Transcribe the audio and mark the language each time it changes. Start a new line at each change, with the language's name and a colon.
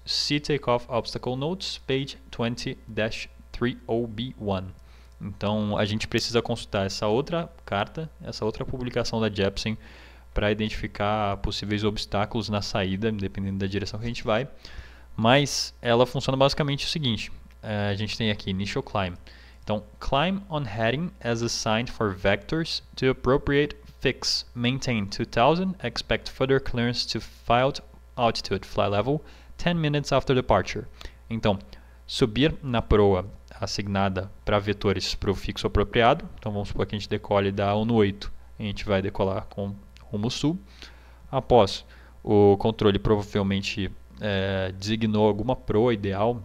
English: See Takeoff Obstacle Notes, page 20-30B1.
Portuguese: Então a gente precisa consultar essa outra carta, essa outra publicação da Jepsen, para identificar possíveis obstáculos na saída, dependendo da direção que a gente vai. Mas ela funciona basicamente o seguinte: a gente tem aqui Initial Climb.
English: Então, climb on heading as assigned for vectors to appropriate fix. Maintain 2000. Expect further clearance to filed altitude fly level 10 minutes after departure.
Portuguese: Então, subir na proa assignada para vetores para o fixo apropriado. Então, vamos supor que a gente decole da 1.8. A gente vai decolar com rumo sul. Após, o controle provavelmente designou alguma proa ideal.